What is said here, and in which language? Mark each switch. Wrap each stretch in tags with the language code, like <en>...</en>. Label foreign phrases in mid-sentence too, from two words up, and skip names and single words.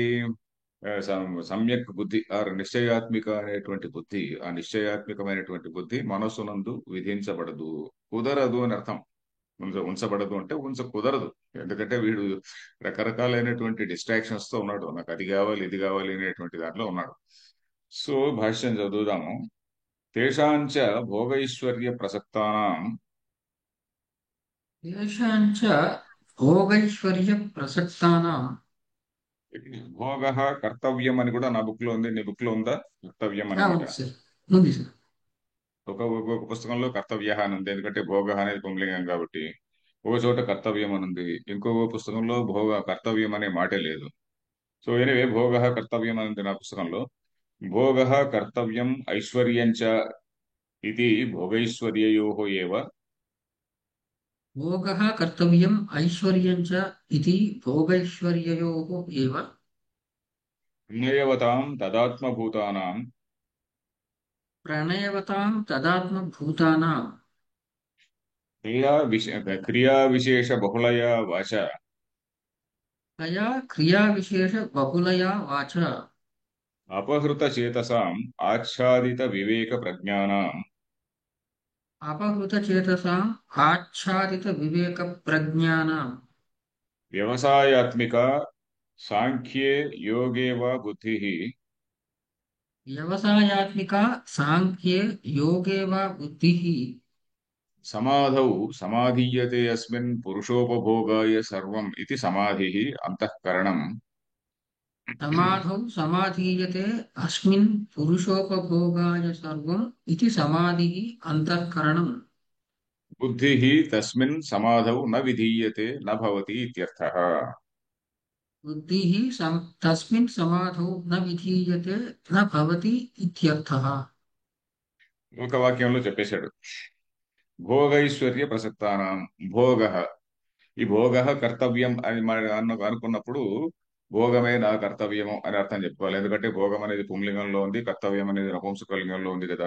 <te>సమ్యక్ బుద్ధి ఆర్ నిశ్చయాత్మిక అనేటువంటి బుద్ధి, ఆ నిశ్చయాత్మికమైనటువంటి బుద్ధి మనసునందు విధించబడదు, కుదరదు అని అర్థం. ఉంచబడదు అంటే కుదరదు. ఎందుకంటే వీడు రకరకాలైనటువంటి డిస్ట్రాక్షన్స్ తో ఉన్నాడు, నాకు అది కావాలి ఇది కావాలి అనేటువంటి దాంట్లో ఉన్నాడు. సో భాష్యం చదువుదాము.</te> <sa>తేషాంచ భోగైశ్వర్య ప్రసక్తానాం. येषाञ्च भोगैश्वर्यप्रसक्तानां।</sa> <te>భోగ కర్తవ్యం అని కూడా నా బుక్ లో ఉంది, నీ బుక్ లో ఉందా? కర్తవ్యం అని మాట. ఉంది సార్, ఉంది సార్. ఒక పుస్తకంలో కర్తవ్య అని ఉంది, ఎందుకంటే భోగ అనేది పుంలింగం కాబట్టి. ఒక చోట కర్తవ్యం అని ఉంది, ఇంకో పుస్తకంలో భోగ కర్తవ్యం అనే మాటే లేదు.</te> <en>so anyway</en> <te>భోగ కర్తవ్యం అని ఉంది నా పుస్తకంలో.</te> <sa>భోగ కర్తవ్యం ఐశ్వర్యంచ ఇది భోగైశ్వర్యయోః ఏవ भोगः कर्तव्यम् ऐश्वर्यं च इति भोगैश्वर्ययोः एव। జ్ఞేయవతాం తదాత్మభూతానాం प्रणयवतां तदात्मभूतानां క్రియావిశేష బహుళయా వాచ तया क्रियाविशेषबहुलया वाचा అపహృత చేతసాం ఆచ్ఛాదిత వివేక ప్రజ్ఞానాం अपहृतचेतसाम् आच्छादितविवेकप्रज्ञानां వ్యవసాయాత్మిక సాంఖ్యే యోగే వా బుద్ధి व्यवसायात्मिका साङ्ख्ये योगे वा बुद्धिः సమాధౌ సమాధీయతే అస్మిన్ పురుషోపభోగాయ సర్వం ఇది సమాధి అంతఃకరణం. समाधौ समाधीयते अस्मिन् पुरुषोपभोगाय सर्वम् इति समाधिः अन्तःकरणम्। బుద్ధి తస్మిన్ సమాధౌ న విధీయతే న భవతి ఇత్యర్థః. बुद्धिः तस्मिन् समाधौ न विधीयते न भवति इत्यर्थः।</sa> <te>ఒక వాక్యంలో చెప్పేశాడు.</te> <sa>భోగైశ్వర్య ప్రసక్తానాం</sa> <te>భోగ, ఈ భోగ కర్తవ్యం అని మనం అనుకున్నప్పుడు భోగమే నా కర్తవ్యము అని అర్థం చెప్పుకోవాలి. ఎందుకంటే భోగం అనేది పుంలింగంలో ఉంది, కర్తవ్యం అనేది నపుంసకలింగంలో ఉంది కదా.</te>